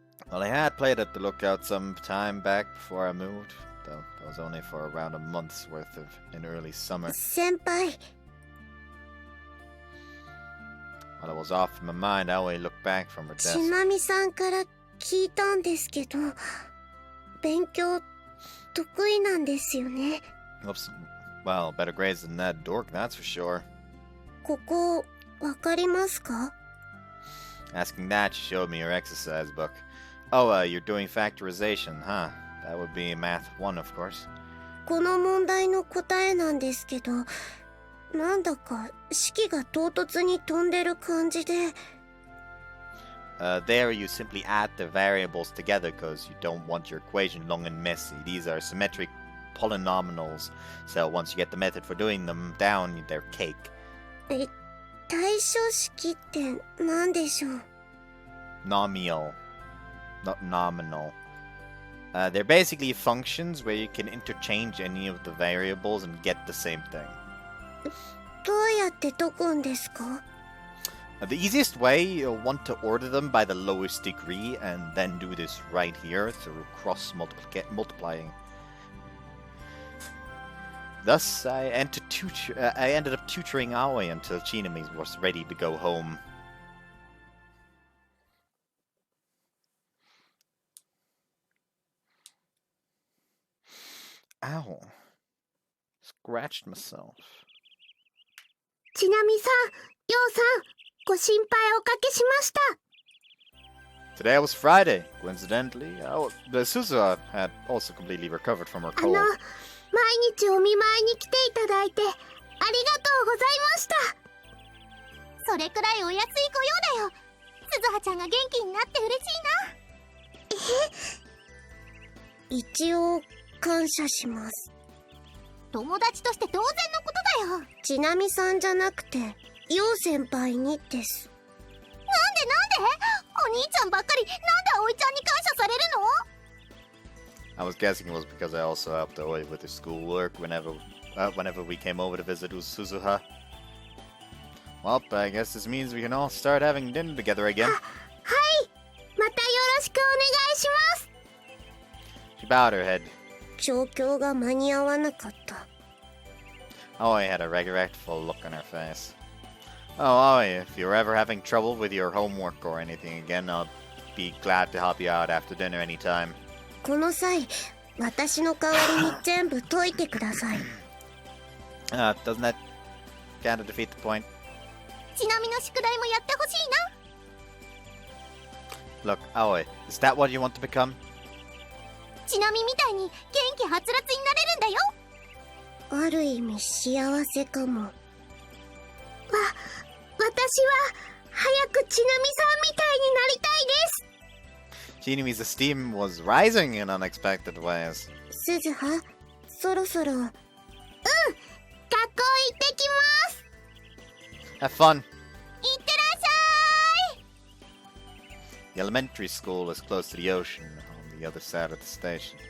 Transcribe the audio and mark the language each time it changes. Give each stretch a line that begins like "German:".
English: Well, I had played at the lookout some time back before I moved, though that was only for around a month's worth in early summer.
Japanese: 先輩、
English: While I was off in my mind, Aoi looked back from her
Japanese: ち
English: desk.
Japanese: なみさんから聞いたんですけど、勉強得意なんですよね。
English: Whoops. Well, better grades than that dork, that's for sure.
Japanese: ここ、わかりますか？
English: Asking that, she showed me her exercise book. Oh, you're doing factorization, huh? That would be Math 1, of course.
Japanese: この問題の答えなんですけど、なんだか式が唐突に飛んでる感じで。
English: There you simply add the variables together because you don't want your equation long and messy. These are symmetric polynomials, so once you get the method for doing them down, they're cake.
Japanese: 対称式って何でしょう？
English: Nominal. Not nominal. They're basically functions where you can interchange any of the variables and get the same thing.
Japanese: どうやって解くんですか？
English: The easiest way, you'll want to order them by the lowest degree and then do this right here through cross-multiplying. Thus, I ended up tutoring Aoi until Chinami was ready to go home. Ow. scratched myself.
Japanese: ちなみさん、ようさん、ご心配おかけしました。
English: Today was Friday. Coincidentally, the Suzuha had also completely recovered from her
Japanese: 毎
English: cold.
Japanese: 日お見舞いに来ていただいてありがとうございました。それくらいお安いご用だよ。鈴葉ちゃんが元気になって嬉しいな。一応感謝します。友達として当然のことだよ。ちなみさんじゃなくてよう先輩にです。なんでお兄ちゃんばっかりなんで葵ちゃんに感謝されるの？
English: I was guessing it was because I also helped Aoi with her schoolwork whenever we came over to visit Suzuha. Well, I guess this means we can all start having dinner together again.
Japanese: はい、またよろしくお願いします。
English: She bowed her head.
Japanese: 状況が間に合わなかった。
English: Aoi had a regretful look on her face. Oh, Aoi, if you're ever having trouble with your homework or anything again, I'll be glad to help you out after dinner anytime.
Japanese: この際、私の代わりに全部解いてください。
English: Doesn't that kind of defeat the point?
Japanese: ちなみの宿題もやってほしいな。
English: Look, Aoi, is that what you want to become?
Japanese: ちなみみたいに元気はつらつになれるんだよ。ある意味幸せかも。私は早くちなみさんみたいになりたいです。
English: Chinami's esteem was rising in unexpected ways.
Japanese: 鈴葉、そろそろ。学校行ってきます。
English: Have fun.
Japanese: いってらっしゃい。
English: The elementary school is close to the ocean on the other side of the station.